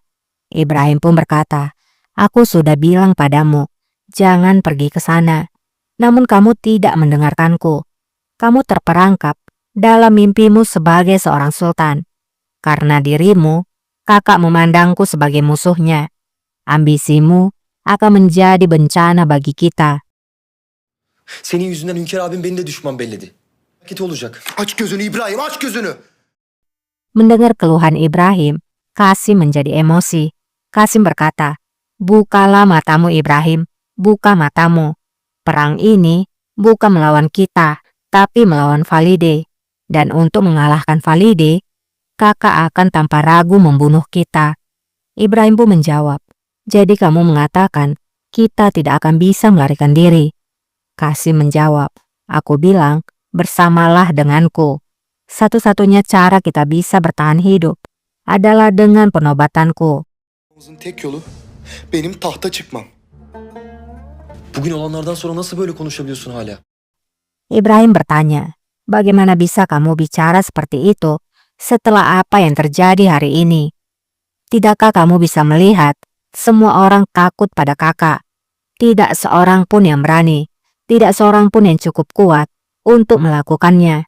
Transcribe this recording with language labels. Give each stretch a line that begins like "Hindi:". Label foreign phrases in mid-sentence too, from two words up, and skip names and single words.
Indonesian: Ibrahim pun berkata, aku sudah bilang padamu, jangan pergi ke sana. Namun kamu tidak mendengarkanku. Kamu terperangkap dalam mimpimu sebagai seorang sultan. Karena dirimu, kakak memandangku sebagai musuhnya. Ambisimu akan menjadi bencana bagi kita.
Turkish: Senin yüzünden Hünkar abim beni de düşman belledi. Vakit olacak. Aç gözünü İbrahim, aç gözünü.
Indonesian: Mendengar keluhan Ibrahim, Qasim menjadi emosi. Qasim berkata, bukalah matamu Ibrahim, buka matamu. Perang ini bukan melawan kita, tapi melawan Valide. Dan untuk mengalahkan Valide, kakak akan tanpa ragu membunuh kita. Ibrahim pun menjawab, jadi kamu mengatakan kita tidak akan bisa melarikan diri. Qasim menjawab, aku bilang bersamalah denganku. Satu-satunya cara kita bisa bertahan hidup adalah dengan penobatanku.
Turkish: Tek yolu benim tahta çıkmam. Bugün olanlardan sonra nasıl böyle konuşabiliyorsun hala?
Indonesian: Ibrahim bertanya, bagaimana bisa kamu bicara seperti itu setelah apa yang terjadi hari ini? Tidakkah kamu bisa melihat semua orang takut pada kakak? Tidak seorang pun yang berani, tidak seorang pun yang cukup kuat untuk melakukannya.